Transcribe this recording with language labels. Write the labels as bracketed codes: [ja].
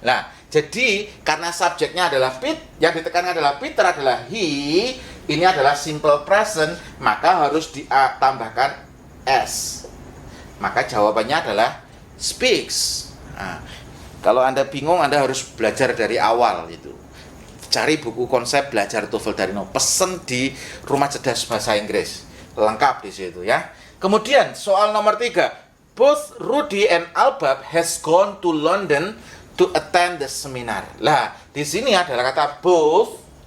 [id] Nah, jadi karena subjeknya adalah yang ditekankan adalah Peter adalah he, ini adalah simple present, maka harus ditambahkan s. Maka jawabannya adalah speaks. Nah, kalau Anda bingung, Anda harus belajar dari awal itu. Cari buku konsep belajar TOEFL dari nol. Pesen di Rumah Cerdas Bahasa Inggris. Lengkap di situ, ya. Kemudian soal nomor 3. [en] Both Rudy and Albab has gone to London to attend the seminar. [id] Lah, di sini adalah kata both.